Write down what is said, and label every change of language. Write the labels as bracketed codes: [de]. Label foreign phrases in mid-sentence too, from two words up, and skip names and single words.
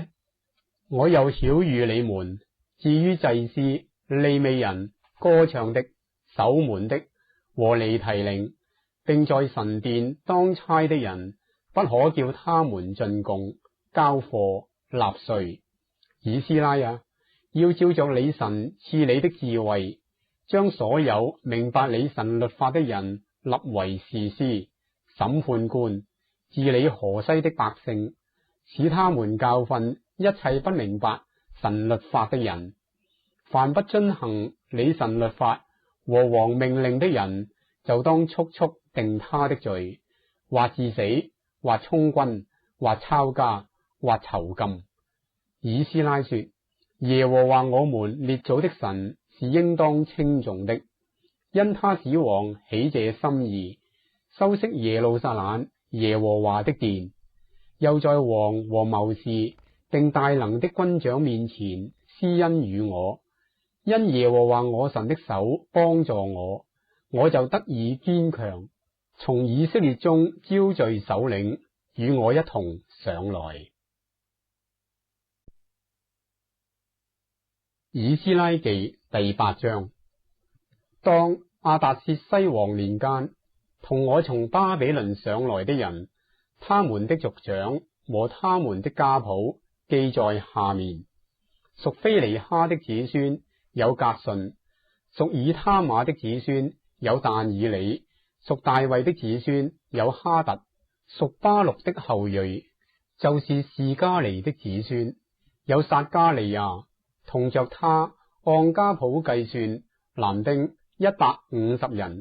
[zh] 我又曉諭你們，至於祭司、利未人、歌唱的、守門的和尼提寧，並在神殿當差的人，不可叫他們進貢、交貨、納稅。以斯拉啊，要照着你神賜你的智慧，將所有明白你神律法的人立為士師、審判官，治理河西的百姓，使他們教訓一切不明白神律法的人。凡不遵行你神律法和王命令的人，就當速速定他的罪，或治死，或充軍，或抄家，或囚禁。以斯拉說：耶和華我們列祖的神是應當稱頌的，因他使王起這心意，修飾耶路撒冷耶和華的殿，又在王和謀士並大能的軍長面前施恩與我。因耶和華我神的手幫助我，我就得以堅強，從以色列中招聚首領與我一同上來。以斯拉記第8章。當亞達薛西王年間，同我從巴比倫上來的人，他們的族長和他們的家譜記在下面：屬非尼哈的子孫有革順，屬以他瑪的子孫有但以理，屬大衛的子孫有哈特，屬巴錄的後裔就是士加尼的子孫有撒加利亞，同着他按家譜計算，男丁150人。